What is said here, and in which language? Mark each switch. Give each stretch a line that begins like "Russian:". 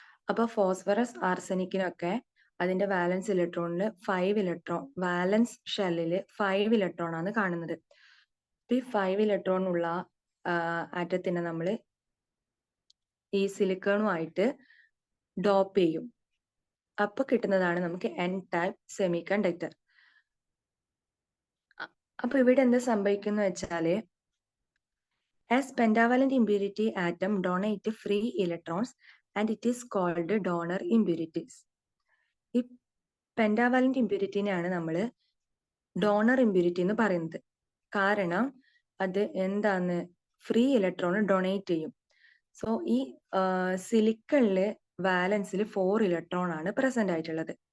Malayalam: അപ്പൊ ഫോസ്ഫറസ് ആർസനിക്കിനൊക്കെ അതിന്റെ വാലൻസ് ഇലക്ട്രോണില് 5 electron, വാലൻസ് ഷെല്ലില് 5 electron ആണ് കാണുന്നത്. ഈ 5 ഇലക്ട്രോൺ ഉള്ള ആറ്റത്തിനെ നമ്മൾ ഈ സിലിക്കണുമായിട്ട് ഡോപ്പ് ചെയ്യും. അപ്പൊ കിട്ടുന്നതാണ് നമുക്ക് എൻ ടൈപ്പ് സെമി കണ്ടക്ടർ. അപ്പൊ ഇവിടെ എന്താ സംഭവിക്കുന്ന വെച്ചാല്
English: as pentavalent impurity atom donate free electrons and it is called donor impurities.
Malayalam: ഈ പെൻഡാവാലന്റ് ഇമ്പ്യൂരിറ്റിനെയാണ് നമ്മൾ ഡോണർ ഇമ്പ്യൂരിറ്റി എന്ന് പറയുന്നത്. കാരണം അത് എന്താണ്, ഫ്രീ ഇലക്ട്രോൺ ഡൊണേറ്റ് ചെയ്യും. സോ ഈ സിലിക്കണില് വാലൻസിൽ 4 ഇലക്ട്രോൺ ആണ് പ്രസന്റ് ആയിട്ടുള്ളത്.